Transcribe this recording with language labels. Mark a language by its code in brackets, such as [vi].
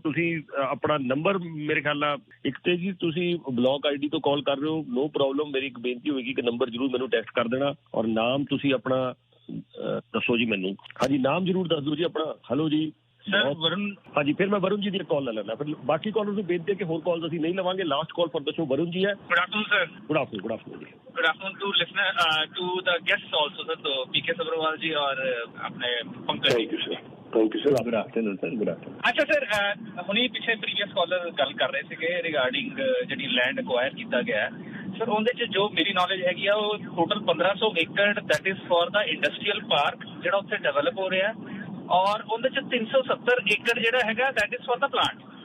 [pa] ਤੁਸੀਂ ਆਪਣਾ ਨੰਬਰ ਮੇਰੇ ਖਿਆਲ ਨਾਲ ਇੱਕ ਤੇ ਜੀ ਤੁਸੀਂ ਬਲੌਕ ਆਈਡੀ ਤੋਂ ਕਾਲ ਕਰ ਰਹੇ ਹੋ, [en] No problem. [pa] ਮੇਰੀ ਇੱਕ ਬੇਨਤੀ ਹੋਏਗੀ ਕਿ ਨੰਬਰ ਜ਼ਰੂਰ ਮੈਨੂੰ ਟੈਕਸਟ ਕਰ ਦੇਣਾ, ਔਰ ਨਾਮ ਤੁਸੀਂ ਆਪਣਾ ਦੱਸੋ ਜੀ ਮੈਨੂੰ। ਹਾਂਜੀ, ਨਾਮ ਜ਼ਰੂਰ ਦੱਸ ਦਿਓ ਜੀ ਆਪਣਾ। ਹੈਲੋ ਜੀ ਸਰ, ਵਰੁਣ। ਹਾਂਜੀ, ਫਿਰ ਮੈਂ ਵਰੁਣ ਜੀ ਦੀ ਕਾਲ ਲੈ ਲੈਣਾ। ਫਿਰ ਬਾਕੀ ਕਾਲਰ ਨੂੰ ਬੇਨਤੀ ਹੈ ਕਿ ਹੋਰ ਕਾਲਸ ਅਸੀਂ ਨਹੀਂ ਲਵਾਂਗੇ। [en] last call for the show [pa] Varun ਜੀ ਹੈ। [en] Good afternoon, sir. Good afternoon जी. Good afternoon to listener, to the guests also, sir. [hi] तो PK Sabharwal जी और अपने Pankaj ji. [en] Thank you sir. Good afternoon sir. Good afternoon. [hi] अच्छा सर, [pa] ਹੁਣੀ ਪਿੱਛੇ previous collar ਗੱਲ ਕਰ ਰਹੇ ਸੀਗੇ ਰਿਗਾਰਡਿੰਗ ਜਿਹੜੀ ਲੈਂਡ ਅਕਵਾਇਰ ਕੀਤਾ ਗਿਆ ਸਰ, ਉਹਦੇ ਚ ਜੋ ਮੇਰੀ ਨੌਲੇਜ ਹੈਗੀ ਆ ਉਹ ਟੋਟਲ 1500 ਏਕੜ [en] that is for the industrial park [pa] ਜਿਹੜਾ ਉੱਥੇ ਡਿਵੈਲਪ ਹੋ ਰਿਹਾ, ਔਰ ਉਹਦੇ ਚ 370 ਏਕੜ ਜਿਹੜਾ ਹੈਗਾ [en] That is for the plant.